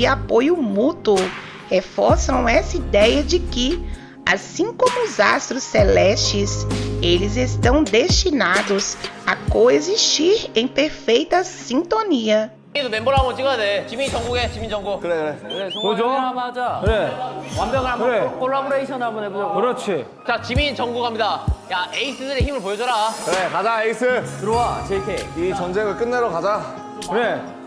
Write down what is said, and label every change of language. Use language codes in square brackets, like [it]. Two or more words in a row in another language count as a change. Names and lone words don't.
[pt] apoio mútuo reforçam essa ideia de que, assim como os astros celestes, eles estão destinados a coexistir em perfeita sintonia. [ko] 멤버랑 한번 찍어야 돼. 지민 정국에 지민 정국. 그래. 그래, 보죠. 한번 하자. 그래. 완벽한 한번 콜라보레이션 한번 해보자고. 그렇지. 자, 지민 정국 갑니다. 야, 에이스들의 힘을 보여줘라. 그래, 가자, 에이스. 들어와, JK. 이 전쟁을 끝내러 가자. 그래.